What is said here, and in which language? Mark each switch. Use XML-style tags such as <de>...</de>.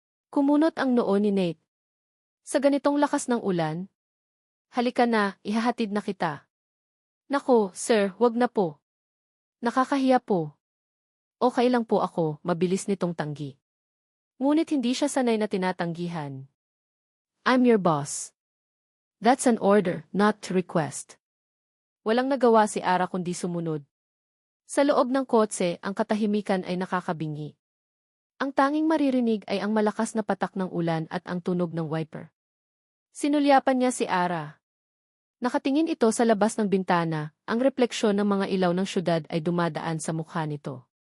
<tl>Kumunot ang noo ni Nate. Sa ganitong lakas ng ulan? Halika na, ihahatid na kita. Nako, sir, wag na po. Nakakahiya po. Okay lang po ako, mabilis nitong tanggi. Ngunit hindi siya sanay na tinatanggihan.</tl> <en>I'm your boss. That's an order, not a request.</en> <tl>Walang nagawa si Ara kundi sumunod. Sa loob ng kotse, ang katahimikan ay nakakabingi. Ang tanging maririnig ay ang malakas na patak ng ulan at ang tunog ng wiper. Sinulyapan niya si Ara. Nakatingin ito sa labas ng bintana, ang refleksyon ng mga ilaw ng syudad ay dumadaan sa mukha nito.</tl>